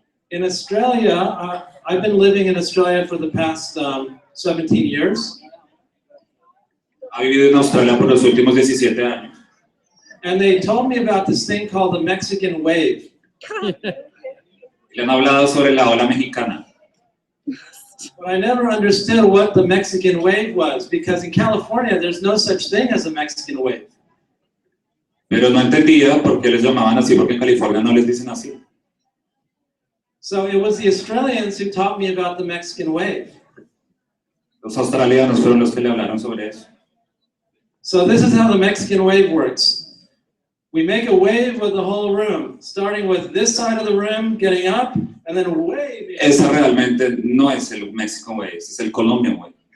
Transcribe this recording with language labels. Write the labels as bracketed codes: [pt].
[en] In Australia, I've been living in Australia for the past 17 years. [es] Ha vivido en Australia por los últimos 17 años. [en] And they told me about this thing called the Mexican wave. [es] Le han hablado sobre la ola mexicana. [en] But I never understood what the Mexican wave was, because in California there's no such thing as a Mexican wave. [es] Pero no entendía por qué les llamaban así, porque en California no les dicen así. [en] So it was the Australians who taught me about the Mexican wave. [es] Los australianos fueron los que le hablaron sobre eso. [en] So this is how the Mexican wave works. We make a wave with the whole room, starting with this side of the room, getting up, and then a wave. [es] Esa realmente no es el Mexican wave, es el Colombian wave.